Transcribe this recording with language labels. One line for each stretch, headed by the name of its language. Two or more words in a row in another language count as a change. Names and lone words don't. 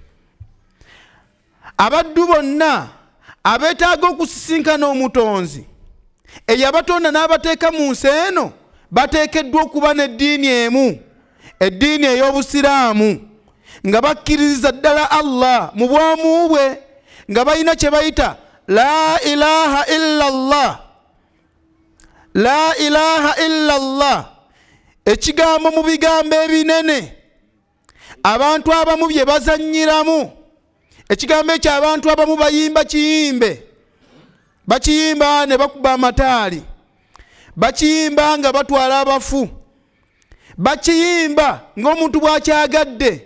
Ganda: Abaddu bonna abeetaaga okusisinkana omutonzi eyabatonda n'abateeka mu nsi eno bateekeddwa okuba n'eddiini emu, eddiini ey'obusiraamu nga bakkiririza ddala Allah mu bwomu bwe nga balina kye bayita
Arabic: لا إله إلا الله. لا إله إلا الله
Ganda: ekigambo mu bigambo ebinene abantu abamu bye bazannyiramu. Ekigambo ekyo abantu abamu bayimba kiyimbe, bakiyimba ne bakuba amataali, bakiyimba nga batwala abafu, bakiyimba ng'omuntu bw'akyagadde.